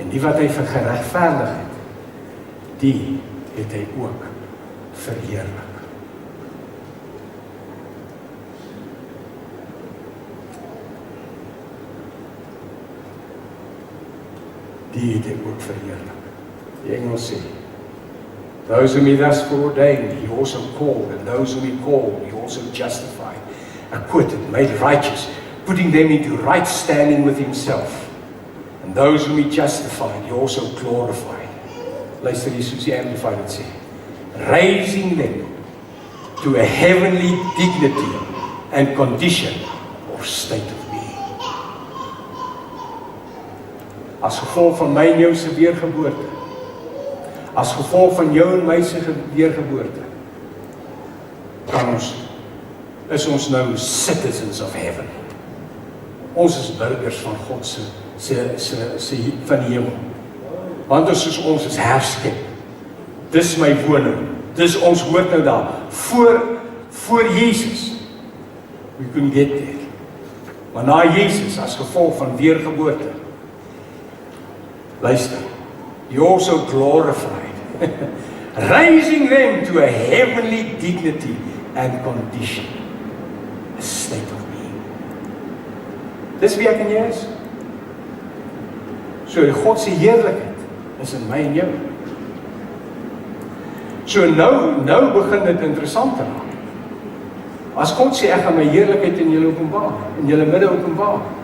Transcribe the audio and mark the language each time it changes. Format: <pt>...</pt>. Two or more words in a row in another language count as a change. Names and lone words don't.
<af>En die wat hy geregverdig het, die het hy ook verheerlik. Die het hy ook verheerlik. Die Engels sê,</af> <en>those whom he thus foreordained, he also called, and those whom he called, he also justified, acquitted, made righteous, putting them into right standing with himself. And those whom he justified, he also glorified.</en> <af>Luister hier soos die Amplified het sê,</af> <en>raising them to a heavenly dignity and condition or state of being.</en> <af>As gevolg van my en jou se weergeboorte, as gevolg van jou en my se weergeboorte, is ons nou</af> <en>citizens of heaven.</en> <af>Ons is burgers van God van die hemel. Want ons is herskep. Dis my woning. Dis ons hoort nou daar. Voor Jesus.</af> <en>We couldn't get there.</en> <af>Maar na Jesus, as gevolg van weergeboorte, luister,</af> <en>you also glorified, raising them to a heavenly dignity and condition, a state of being.</en> <af>Dis wie ek en jy is. So God se heerlikheid is in my en jou. So nou begin dit interessant te raak. As God sê ek gaan my heerlikheid in julle openbaar, in julle midde openbaar.</af>